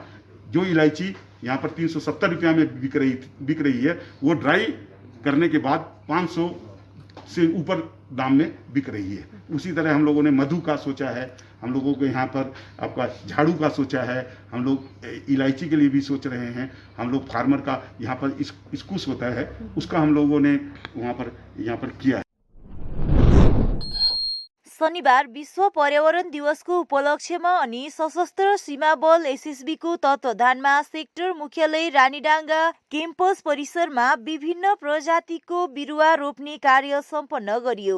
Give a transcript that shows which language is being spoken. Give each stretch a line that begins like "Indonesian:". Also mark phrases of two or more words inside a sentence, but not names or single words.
Hindi: जो इलायची यहाँ पर 370 रुपया में बिक रही है, वो ड्राई करने के बाद 500 से ऊपर दाम में बिक रही है। उसी तरह हम लोगों ने मधु का सोचा है, हम लोगों को यहाँ पर आपका झाड़ू का सोचा है, हम लोग इलायची के लिए भी सोच रहे हैं। हम लोग फार्मर का यहाँ पर स्कूस होता है, उसका हम लोगों ने वहाँ पर यहाँ पर किया है।
Nepali: शनिबार विश्व पर्यावरण दिवसको उपलक्ष्यमा अनि सशस्त्र सीमा बल SSB को तत्वावधानमा सेक्टर मुख्यालय रानीडाङ्गा क्याम्पस परिसरमा विभिन्न प्रजातिको बिरुवा रोप्ने कार्य सम्पन्न गरियो।